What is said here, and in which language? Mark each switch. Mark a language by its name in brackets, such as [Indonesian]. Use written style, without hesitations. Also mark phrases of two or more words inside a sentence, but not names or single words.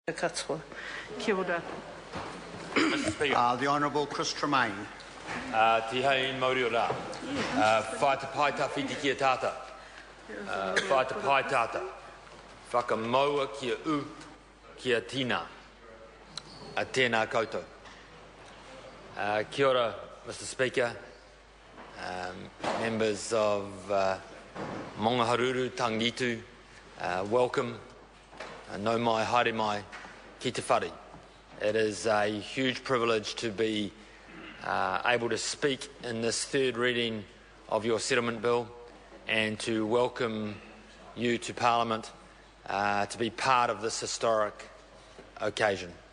[Māori] Kia ora. [English] Mr. Speaker. The Honourable Chris Tremaine. [Māori] Tihai Mauri o rā. Whai te pai ta whiti kia tāta. Whai te pai tāta. Whakamaua kia u kia tina. A tēnā koutou. Kia ora, [English] Mr. Speaker. Members of Maungaharuru, Tangitu, welcome. [Māori] No mai, haere mai, ki te whare. [English] It is a huge privilege to be able to speak in this third reading of your settlement bill and to welcome you to Parliament to be part of this historic occasion.